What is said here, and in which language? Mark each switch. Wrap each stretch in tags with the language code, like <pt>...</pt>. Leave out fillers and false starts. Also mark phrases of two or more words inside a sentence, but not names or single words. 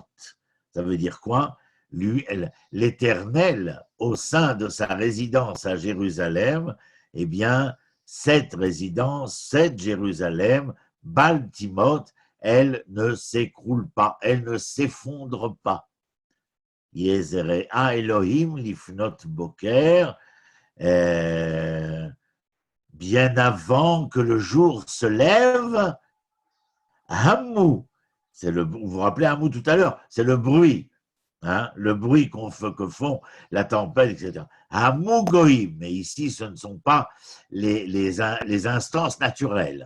<fr>Ça veut dire quoi? L'Éternel, au sein de sa résidence à Jérusalem, eh bien, cette résidence, cette Jérusalem, Baltimot, elle ne s'écroule pas, elle ne s'effondre pas.</fr> <he>יעזרה אלהים לפנות בקר,</he> <fr>bien avant que le jour se lève, Hamou, vous vous rappelez Hamou tout à l'heure, c'est le bruit, hein, le bruit que font la tempête, etc.</fr> <he>המו גוים,</he> <fr>mais ici ce ne sont pas les instances naturelles.</fr>